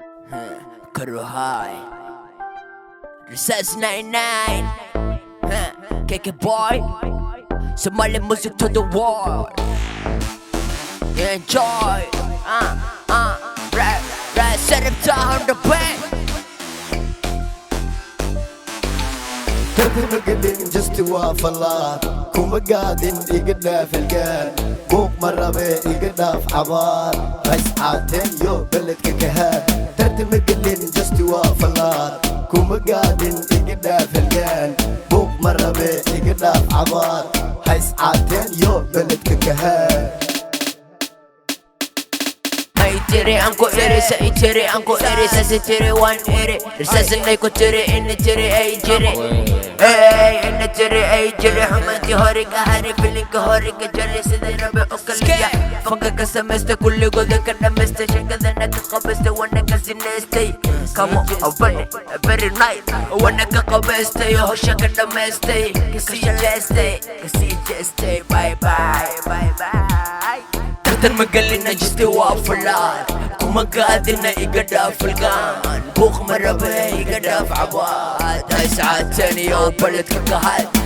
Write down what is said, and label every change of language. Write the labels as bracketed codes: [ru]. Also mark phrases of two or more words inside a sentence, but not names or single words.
[en] Huh, Kuru High. Recess ninety-nine. Huh, K K Boy. Somali music to the world. Enjoy. Uh, uh, right, right, set up to a hundred bang. [so] Tartan ma gelin, just waa fallaar. Kuma gaadin, iga dhaaf halgaan. Buuq ma rabe, iga dhaaf cabaar. Rays caateen, yo, beledka ka haad. Tartan ma gelin, just waa fallaar. Kuma gaadin, iga dhaaf halgaan. Buuq ma rabe, iga dhaaf cabaar. Rays caateen, yo, beledka ka haad. Ay, tiri, anko, iri, sa, i, tiri, anko, iri, sa, si, tiri, wan, iri. Sa, si, nay, ko, tiri, ini, tiri, ay, tiri. Ay, ini, tiri, ay, tiri. Xumaantii hore ka hari, filinka hore ka jari, sidii rabe oo kaliya. Fanka ka samaysta, kulligooda ka dhamaysta. Sheekadana ka qabaysta, wana ka sinaystay. Kama abane, [en] very nice. [so] Wana ka qabaystay, hawsha ka dhamaystay. Ka sii jeestay, ka sii jeestay. [en] Bye, bye, bye, bye. [so] Tartan ma gelina, just waa fallaar. Kuma gaadina, iga dhaaf halgaan. Buuq ma rabe, iga dhaaf cabaad. Hay saacateen, yo, beledka ka haad.